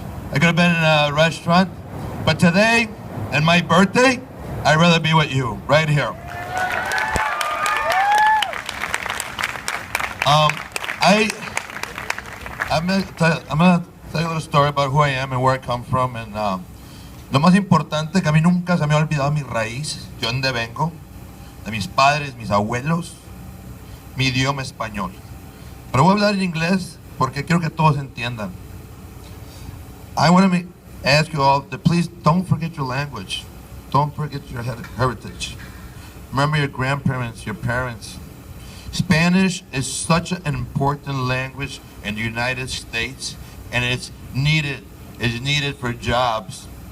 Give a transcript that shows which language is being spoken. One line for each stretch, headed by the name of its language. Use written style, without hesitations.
English: I could have been in a restaurant, but today, and my birthday, I'd rather be with you, right here. I'm gonna tell you a little story about who I am and where I come from.
Spanish: And lo más importante, que a mí nunca se me ha olvidado mi raíz, de dónde vengo, de mis padres, mis abuelos, mi idioma español. Pero voy a hablar en inglés porque quiero que todos entiendan.
English: I want to ask you all to please don't forget your language. Don't forget your heritage. Remember your grandparents, your parents. Spanish is such an important language in the United States, and it's needed for jobs.